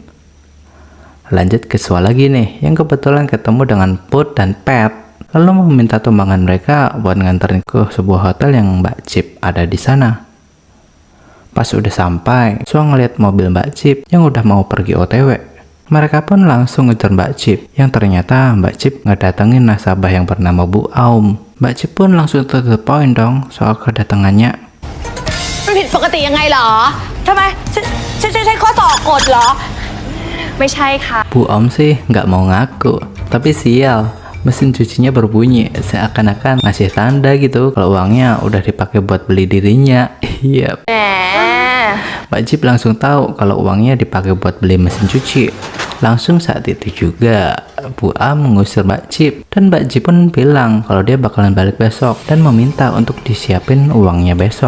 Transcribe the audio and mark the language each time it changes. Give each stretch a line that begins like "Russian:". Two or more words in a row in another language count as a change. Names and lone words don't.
Indonesian: Lanjut ke Sua lagi nih, yang kebetulan ketemu dengan Put dan Pet, lalu meminta tumbangan mereka buat nganterin ke sebuah hotel yang Mbak Cip ada di sana. Pas udah sampai, Sua ngeliat mobil Mbak Cip yang udah mau pergi OTW. Mereka pun langsung ngejar Mbak Cip, yang ternyata Mbak Cip ngedatengin nasabah yang bernama Bu Aum. Mbak Cip pun langsung
English: to the point
Indonesian: dong soal kedatangannya.
Thai: มันผิดปกติยังไงเหรอทำไมใช้ข้อต่อกฎเหรอ ไม่ใช่ค่ะ
Indonesian: Bu Aum sih nggak mau ngaku, tapi sial, mesin cucinya berbunyi seakan-akan ngasih tanda gitu kalau uangnya udah dipakai buat beli dirinya. Iya.
Thai: แหม
Indonesian: Mbak Cip langsung tahu kalau uangnya dipakai buat beli mesin cuci. Langsung saat itu juga Bu Aum mengusir Mbak Cip, dan Mbak Cip pun bilang kalau dia bakalan balik besok dan meminta untuk disiapin uangnya besok.